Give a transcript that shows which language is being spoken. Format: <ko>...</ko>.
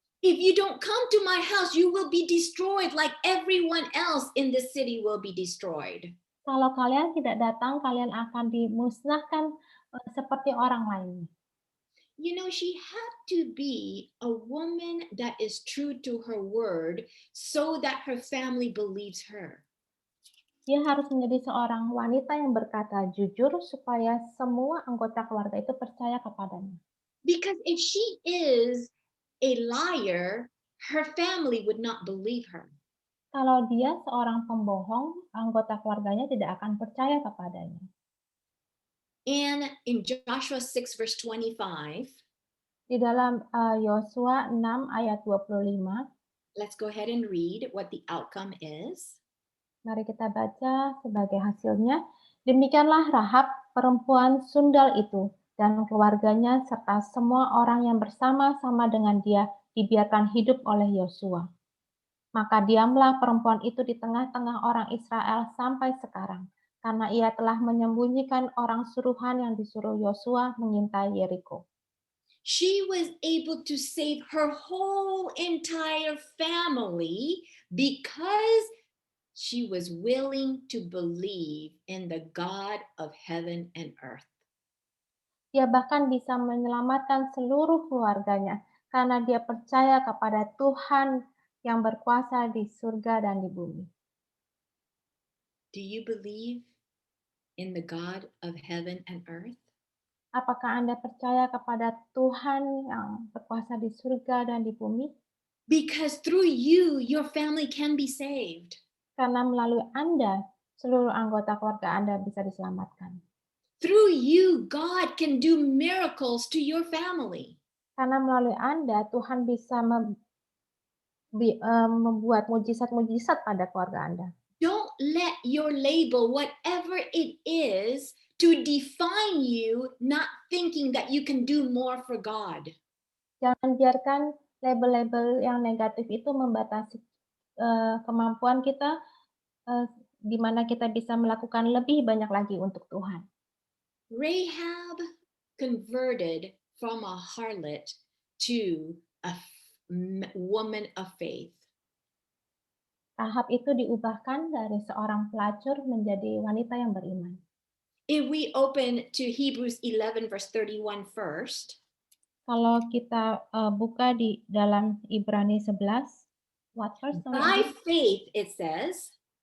<en>If you don't come to my house, you will be destroyed like everyone else in the city will be destroyed.</en> <id>Kalau kalian tidak datang, kalian akan dimusnahkan seperti orang lain.</id> <en>You know, she had to be a woman that is true to her word so that her family believes her.</en> <id>Dia harus menjadi seorang wanita yang berkata jujur supaya semua anggota keluarga itu percaya kepadanya.</id> <en>Because if she is a liar, her family would not believe her.</en> <id>Kalau dia seorang pembohong, anggota keluarganya tidak akan percaya kepadanya.</id> <en>And in Joshua 6 verse 25,</en> <id>di dalam Yosua 6 ayat 25,</id> <en>let's go ahead and read what the outcome is.</en> <id>Mari kita baca sebagai hasilnya. Demikianlah Rahab, perempuan sundal itu, dan keluarganya serta semua orang yang bersama-sama dengan dia dibiarkan hidup oleh Yosua. Maka diamlah perempuan itu di tengah-tengah orang Israel sampai sekarang, karena ia telah menyembunyikan orang suruhan yang disuruh Yosua mengintai Yeriko.</id> <en>She was able to save her whole entire family because she was willing to believe in the God of heaven and earth.</en> <id>Dia bahkan bisa menyelamatkan seluruh keluarganya karena dia percaya kepada Tuhan yang berkuasa di surga dan di bumi.</id> <en>Do you believe in the God of heaven and earth?</en> <id>Apakah Anda percaya kepada Tuhan yang berkuasa di surga dan di bumi?</id> <en>Because through you, your family can be saved.</en> <id>Karena melalui Anda, seluruh anggota keluarga Anda bisa diselamatkan.</id> <en>Through you, God can do miracles to your family.</en> <id>Karena melalui Anda, Tuhan bisa membuat mujizat-mujizat pada keluarga Anda.</id> <en>Don't let your label, whatever it is, to define you, not thinking that you can do more for God.</en> <id>Jangan biarkan label-label yang negatif itu membatasi kemampuan kita, di mana kita bisa melakukan lebih banyak lagi untuk Tuhan.</id> <en>Rahab converted from a harlot to a woman of faith.</en> <id>Rahab itu diubahkan dari seorang pelacur menjadi wanita yang beriman.</id> <en>If we open to Hebrews 11 verse 31 first.</en> <id>Kalau kita buka di dalam Ibrani 11,</id> <en>what verse? By faith it says.</en>